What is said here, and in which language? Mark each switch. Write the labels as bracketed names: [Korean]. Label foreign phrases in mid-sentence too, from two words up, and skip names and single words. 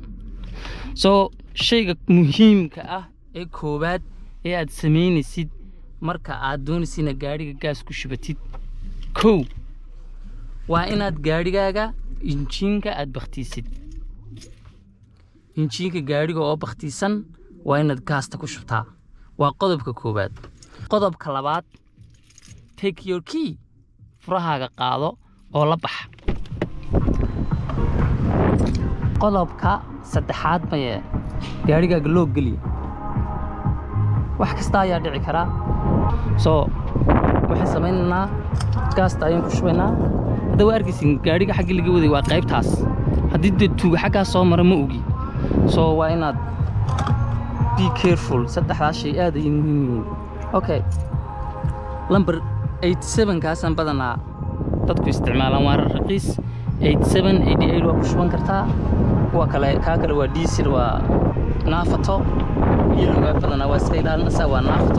[Somali] So shayga muhiimka ah ee koobaad ee aad sameynaysid marka aad doonaysid gaariga gaas ku shubatid, kow waa inaad gaarigaaga injiinka aad bakhtiisid. Injiinka gaariga oo bakhtiisan waa inaad gaasta ku shubtaa. Waa qodobka koobaad. Qodobka labaad, [English] take your key, [Somali] furahaaga qaado oo la bax. Qodobka saddexaad maya gaarigaaga loo geliyo. wax kasta ayaa dhici kara. So waxaan sameynaa gaasta ayaan ku shubaynaa. hadda waa arkaysiin gaariga xagga laga waday waa qaybtaas. haddii dad tuuga xagga soo mara ma ogi. So waa inaad [English] be careful. [Somali] 3 shay aad ay muhiim yihiin. Okay, number 87 kaasan badanaa dadku isticmaalaan waa raqiis. 87 88 waa ku shuban kartaa. kuwa kale kale waa diesel waa naafato iyo badanaa waa iska ilaalinaysa waa naafato.